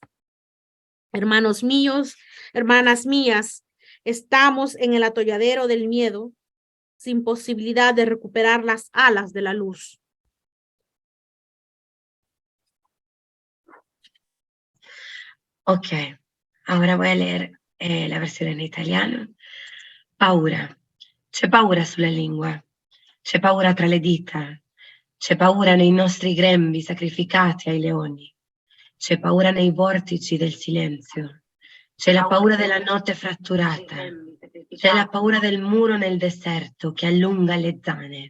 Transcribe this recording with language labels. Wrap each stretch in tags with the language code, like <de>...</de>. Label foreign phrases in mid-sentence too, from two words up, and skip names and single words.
<es>Hermanos míos, hermanas mías, estamos en el atolladero del miedo, sin posibilidad de recuperar las alas de la luz. Ok, ahora voy a leer la</es> <it>versione in italiano.</it> <es>Paura. C'è paura sulla lingua. C'è paura tra le dita. C'è paura nei nostri grembi sacrificati ai leoni. C'è paura nei vortici del silenzio. C'è la paura della notte fratturata. C'è la paura del muro nel deserto che allunga le zane.</es>